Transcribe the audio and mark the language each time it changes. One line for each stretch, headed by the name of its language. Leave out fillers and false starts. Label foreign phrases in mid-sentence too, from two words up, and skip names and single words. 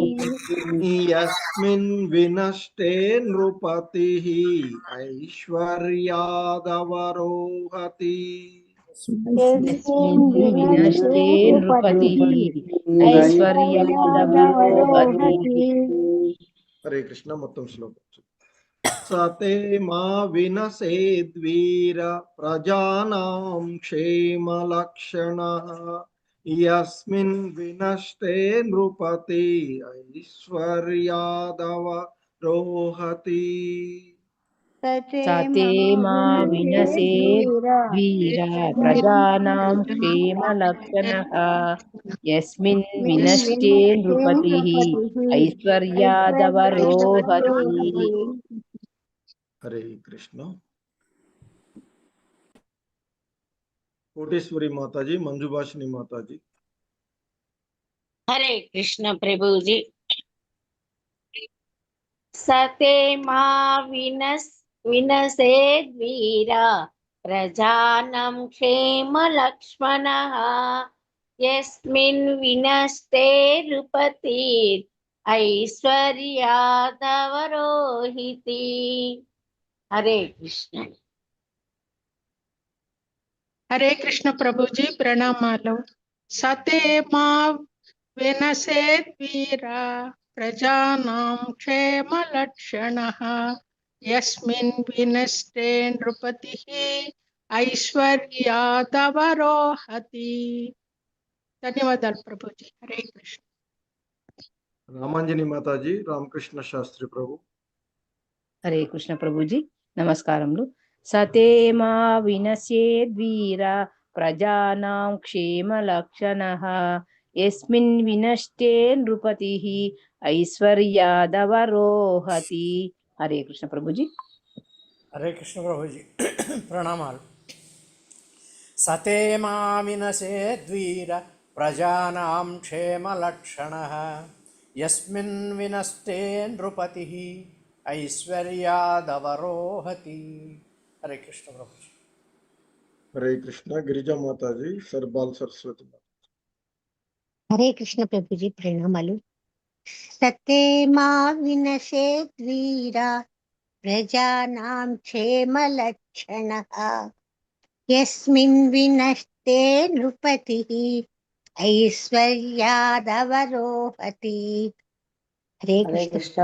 Sanskrit: यस्मिन् विनष्टे नृपतिः ऐश्वर्यादवरोहति यस्मिन् विनष्टे नृपतिः ऐश्वर्यादवरोहति हरे कृष्ण
Telugu: మొత్తం శ్లోకం
Sanskrit: सते मा विनशेद्वीर प्रजानां क्षेमलक्षणः यस्मिन् विनष्टे नृपति ऐश्वर्यादवरोहति सते मा विनशेद्वीरा प्रजानां क्षेमलक्षणः यस्मिन् विनष्टे नृपतिः ऐश्वर्यादवरोहति हरे कृष्ण कोटेश्वरी माताजी मंजुभाषिनी माताजी हरे कृष्ण प्रभु जी सते मा विनशेद्वीरा प्रजानां क्षेमलक्ष्मणः यस्मिन् विनष्टे नृपतिः ऐश्वर्यादवरोहिति हरे कृष्ण हरे कृष्ण प्रभु जी प्रणमालो सते मा विनशेद्वीरा प्रजानां क्षेमलक्षणः यस्मिन् विनष्टे नृपतिः ऐश्वर्यादवरोहति
Telugu: ధన్యవాదాలు ప్రభుజీ హరే కృష్ణ
Sanskrit: रामांजनी माताजी रामकृष्ण शास्त्री प्रभु हरे कृष्ण प्रभुजी नमस्कारములు सते मा विनशेद्वीरा प्रजानां क्षेमलक्षणः यस्मिन् विनष्टे नृपतिः ऐश्वर्यादवरोहति हरे कृष्ण प्रभुजी हरे कृष्ण प्रभु जी प्रणामाలు सते मा विनशेद्वीर प्रजानां क्षेमलक्षणः यस्मिन् विनष्टे नृपतिः ऐश्वर्यादवरोहति हरे कृष्ण प्रभु जी हरे कृष्ण गिरिजा माताजी सरबाल सरस्वती हरे कृष्ण प्रभु जी प्रणमालु सते मा विनशेद्वीरा प्रजानां क्षेमलक्षणः यस्मिन् विनष्टे नृपतिः ऐश्वर्यादवरोहति हरे कृष्ण